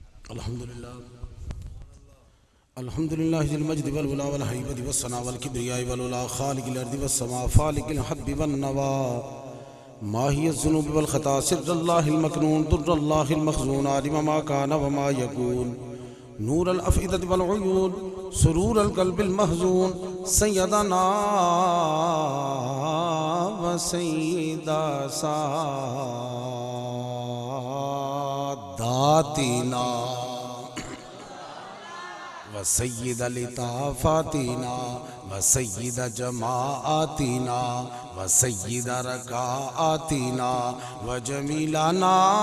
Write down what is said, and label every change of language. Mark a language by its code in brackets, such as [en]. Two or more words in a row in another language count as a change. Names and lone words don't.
[ar] الحمد لله ذي المجد والعلا والهيبة والثناء والكبرياء والعلا خالق الأرض والسماء فالق الحب والنوى ماحي الذنوب والخطا سر الله المكنون در الله المخزون عالم ما كان وما يكون نور الأفئدة والعيون سرور القلب المحزون سيدنا وسيد ساداتنا وسيد لطافاتنا وسيد جماعاتنا وسيد ركعاتنا وجميلنا